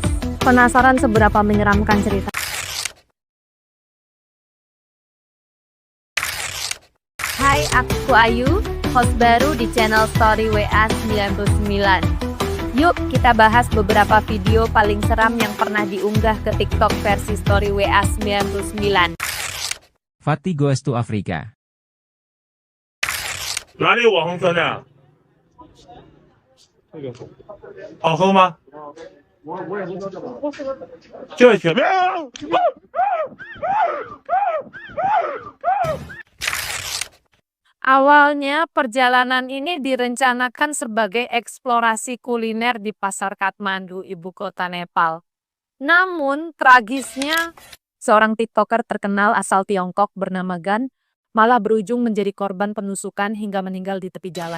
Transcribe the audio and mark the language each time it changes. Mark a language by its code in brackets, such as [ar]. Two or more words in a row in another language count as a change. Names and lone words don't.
[id] Penasaran seberapa menyeramkan cerita? Hai, aku Ayu, host baru di channel Story WA 99. Yuk, kita bahas beberapa video paling seram yang pernah diunggah ke TikTok versi Story WA 99. Fatty Goes to Africa. [zh] 哪里有网红酸奶？好喝吗？这雪面。 [id] Awalnya, perjalanan ini direncanakan sebagai eksplorasi kuliner di Pasar Kathmandu, ibu kota Nepal. Namun, tragisnya, seorang TikToker terkenal asal Tiongkok bernama Gan malah berujung menjadi korban penusukan hingga meninggal di tepi jalan.